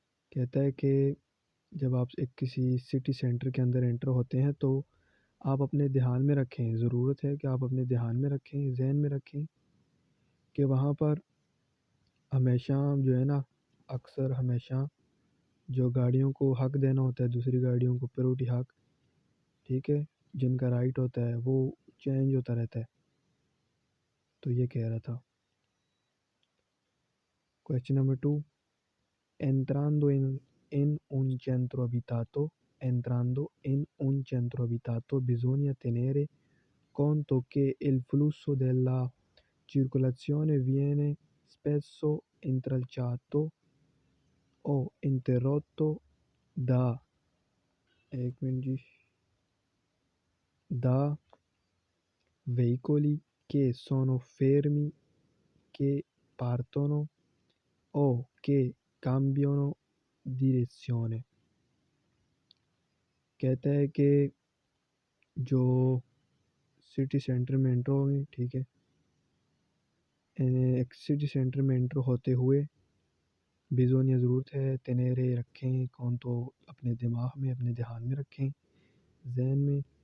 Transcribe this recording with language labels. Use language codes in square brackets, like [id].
[ur] کہتا ہے کہ جب آپ ایک کسی سٹی سینٹر کے اندر انٹر ہوتے ہیں تو آپ اپنے دھیان میں رکھیں، ضرورت ہے کہ آپ اپنے دھیان میں رکھیں، ذہن میں رکھیں، کہ وہاں پر ہمیشہ جو ہے نا، اکثر ہمیشہ جو گاڑیوں کو حق دینا ہوتا ہے، دوسری گاڑیوں کو پریورٹی حق، ٹھیک ہے، جن کا رائٹ ہوتا ہے وہ چینج ہوتا رہتا ہے. تو یہ کہہ رہا تھا. [it] کویشچن نمبر 2، entrando in un centro abitato entrando in un centro abitato bisogna tenere conto che il flusso della circolazione viene spesso intralciato o interrotto da [ur] ایک منٹ جی [it] da veicoli che sono fermi, che partono o che cambiano direzione. [ur] کہتا ہے کہ جو city centre میں inter ہوں گے، ٹھیک ہے، ایک سٹی سینٹر میں انٹر ہوتے ہوئے بیزونیا ضرورت ہے، تنیرے رکھیں، کون تو اپنے دماغ میں، اپنے دھیان میں رکھیں، ذہن میں،